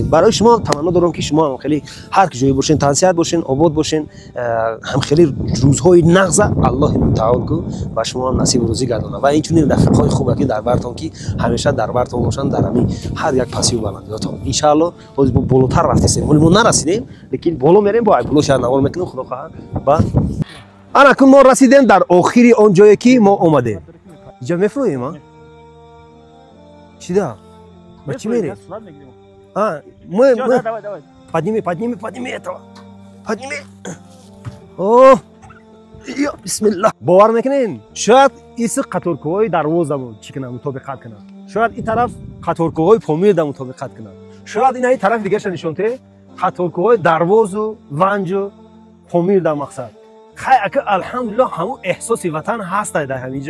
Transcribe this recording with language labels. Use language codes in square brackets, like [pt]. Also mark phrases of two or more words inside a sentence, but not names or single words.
[tg] Барои шумо таманно дорам ки шумо ҳам хеле ҳар ҷое бошен, тансиҳат бошен, обод бошен, ҳам хеле рӯзҳои нағза Аллоҳи мутаол ку ба шумо ҳам насибу рӯзӣ гардона ва инчунин рафиқҳои хубе ки дар бартон ки ҳамеша дар бартон бошанд дар ҳамин ҳар як пасиву баландиётон. Иншааллоҳ ҳозир мо болотар рафтесем, вале мо нарасидем, лекин боло мерем, бо айбулло шаҳр навор мекунем, худо хоҳад. Ба анакун мо расидем дар охири он ҷое ки мо омадем. Иҷа мефроҳем а? Чида? Ба чӣ мерем? [ru] Подними этого. Подними. О! [tg] Ё, бисмиллаҳ. Бовар мекунем? Шояд иси қаторкӯҳои дарвоза чӣ кунад, мутобиқат кунад. Шояд ин тараф қаторкӯҳои помирда мутобиқат кунад. Шояд ин тараф дигаша нишонте қаторкӯҳои дарвозу ванҷу помирда мақсад. Хай ака алҳамдулиллаҳ ҳамун эҳсоси ватан ҳастай дар ҳаминҷа.